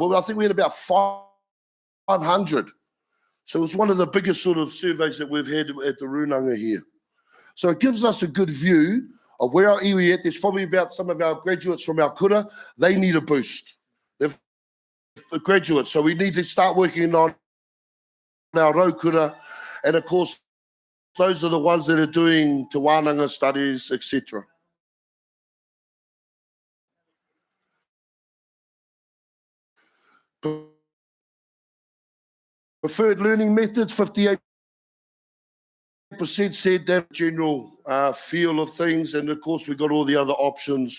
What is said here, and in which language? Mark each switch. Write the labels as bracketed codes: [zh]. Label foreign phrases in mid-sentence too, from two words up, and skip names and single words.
[en] Well, I think we had about 500. So it was one of the biggest sort of surveys that we've had at the Runanga here. So it gives us a good view of where our iwi at. There's probably about some of our graduates from our kura. They need a boost. They're graduates. So we need to start working on our rau kura. And of course, those are the ones that are doing Te Wānanga studies, etc. Preferred learning methods, 58% said that general feel of things, and of course we've got all the other options.